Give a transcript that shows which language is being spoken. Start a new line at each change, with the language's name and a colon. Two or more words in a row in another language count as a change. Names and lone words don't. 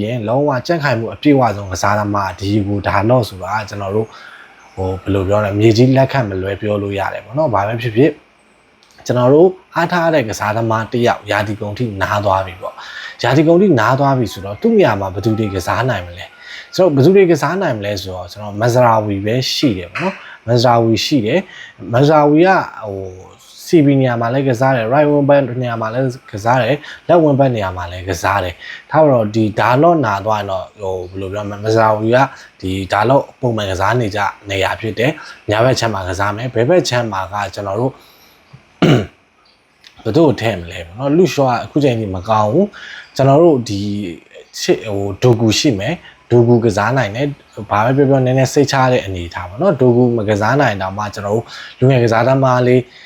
Burmese: ရင်လုံးဝကြန့်ခိုင်မှုအပြည့်အဝဆုံးကစားသမားဒီကိုဒါလောဆိုတာကျွန်တော်တို့ဟိုဘယ်လိုပြောလဲမြေကြီးလက်ခတ်မလွဲပြောလို့ရတယ်ပေါ့နော်ဘာပဲဖြစ်ဖြစ်ကျွန်တော်တို့အားထားတဲ့ကစားသမားတယောက်ယာတီကုန်ထိနားသွားပြီ ပေါ့ယာတီကုန်ထိနားသွားပြီဆိုတော့သူ့နေရာမှာဘယ်သူတွေကစားနိုင်မလဲဆိုတော့ဘယ်သူတွေကစားနိုင်မလဲဆိုတော့ကျွန်တော်မဇရာဝီပဲရှိတယ်ပေါ့နော်မဇရာဝီရှိတယ် မဇရာဝီကဟိုစီဘီနေရာမှာလည်းကစားတယ်
English: right wing back
Burmese: နေရာမှာလည်းကစားတယ်
English: left wing back
Burmese: နေရာမှာလည်းကစားတယ်ထား တော့ဒီဒါလော့နာသွားရင်တော့ဟိုဘယ်လိုပြောမလဲမဇရာဝီကဒီဒါလော့ပုံမှန်ကစားနေကြနေရာဖြစ်တယ်ညာဘက်ချမ်းမှာကစားမယ်ဘယ်ဘက်ချမ်းမှာကကျွန်တော်တို့ဘယ်သူ့ထဲမလဲပေါ့နော်လူရှော့ကအခုချိန်ကြီးမကောင်းဘူးကျွန်တော်တို့ဒီဟိုဒိုဂူရှိမယ်ဒိုဂူကစားနိုင်တယ်ဘာပဲပြောနည်းနည်းစိတ်ချတဲ့အနေထားပေါ့နော်ဒိုဂူမကစားနိုင်တော့မှကျွန်တော်တို့လူငယ်ကစားသမားလေး